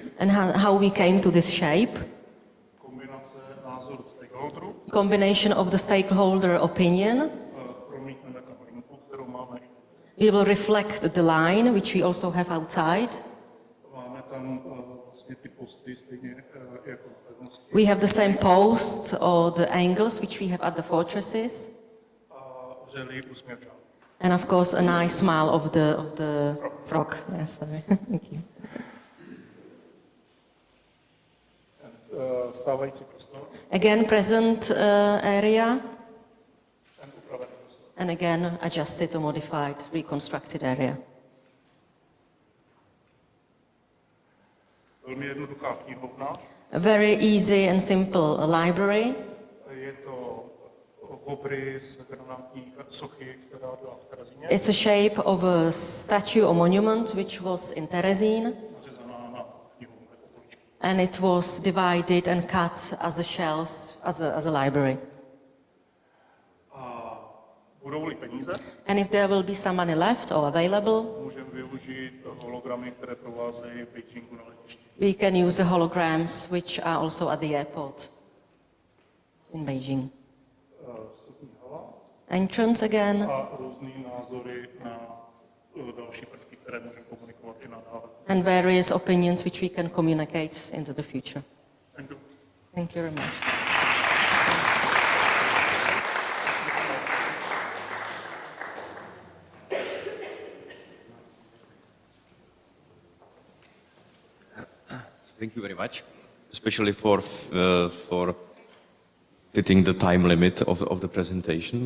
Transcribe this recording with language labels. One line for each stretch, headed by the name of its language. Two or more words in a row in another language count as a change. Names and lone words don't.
English: And how we came to this shape,
Czech: kombinace názoru stakeholderů,
English: combination of the stakeholder opinion,
Czech: promítneme tam linku, kterou máme.
English: we will reflect the line which we also have outside.
Czech: Máme tam vlastně ty posty stejně jako na pevnosti.
English: We have the same posts or the angles which we have at the fortresses,
Czech: A vřelý úsměv žád.
English: And of course, a nice smile of the frog. Yes, sorry. Thank you.
Czech: Stávající prostor.
English: Again, present area.
Czech: And upravený prostor.
English: And again, adjusted or modified, reconstructed area.
Czech: Velmi jednoduchá knihovna.
English: A very easy and simple library.
Czech: Je to obrys granátní sochy, která byla v Terezíně.
English: It's a shape of a statue or monument which was in Terezín.
Czech: Nařezaná na knihovnu jako poličky.
English: And it was divided and cut as a shelves, as a library.
Czech: A budou-li peníze,
English: And if there will be some money left or available,
Czech: můžeme využít hologramy, které provázejí v Beijingu na letišti.
English: we can use the holograms which are also at the airport in Beijing.
Czech: Vstupní hala
English: Entrance again,
Czech: a různý názory na další prvky, které můžeme komunikovat i nadále.
English: and various opinions which we can communicate into the future. Thank you. Thank you very much. Thank you very much, especially for fitting the time limit of the presentation.